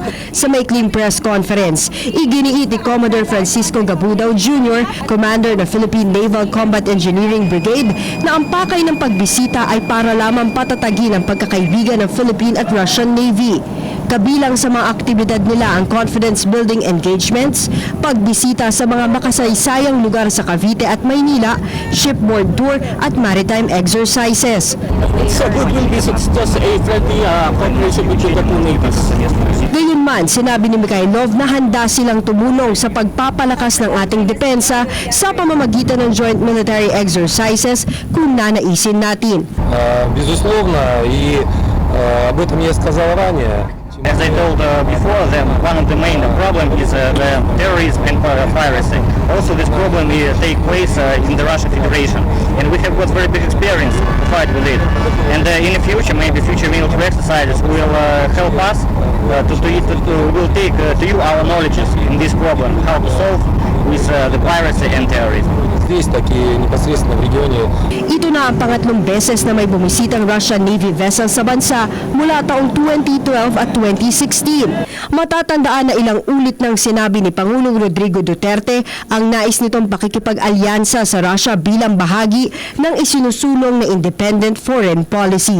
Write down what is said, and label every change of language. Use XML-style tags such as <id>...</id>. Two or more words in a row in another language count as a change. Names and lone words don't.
<tl>Sa maikling</tl> <en>press conference,</en> <tl>iginiit ni Commodore Francisco Gabudao Jr., Commander ng Philippine Naval Combat Engineering Brigade, na ang pakay ng pagbisita ay para lamang patatagin ang pagkakaibigan ng Philippine at Russian Navy. Kabilang sa mga aktibidad nila ang</tl> <en>confidence-building engagements,</en> <tl>pagbisita sa mga makasaysayang lugar sa Cavite at Maynila,</tl> <en>shipboard tour at maritime exercises. It's a goodwill visit. It's just a friendly cooperation between the two navies.</en> <tl>Gayunman, sinabi ni Mikhailov na handa silang tumulong sa pagpapalakas ng ating depensa sa pamamagitan ng</tl> <en>joint military exercises</en> <tl>kung nanaisin natin.</tl> <ru>Безусловно, и об этом я сказал ранее.</ru> <en>As I told before, one of the main problem is the terrorism and piracy. Also, this problem take place in the Russian Federation, and we have got very big experience to fight with it. And in the future, maybe future military exercises will help us will take to you our knowledge in this problem, how to solve with the piracy and terrorism.</en> <ru>Здесь, так и непосредственно в регионе.</ru> <tl>Ito na ang pangatlong beses na may bumisitang</tl> <en>Russian Navy vessel</en> <tl>sa bansa mula taong 2012 at 2016. Matatandaan na ilang ulit nang sinabi ni Pangulong Rodrigo Duterte ang nais nitong pakikipag-alyansa sa Russia bilang bahagi ng isinusulong na</tl> <en>independent foreign policy.</en>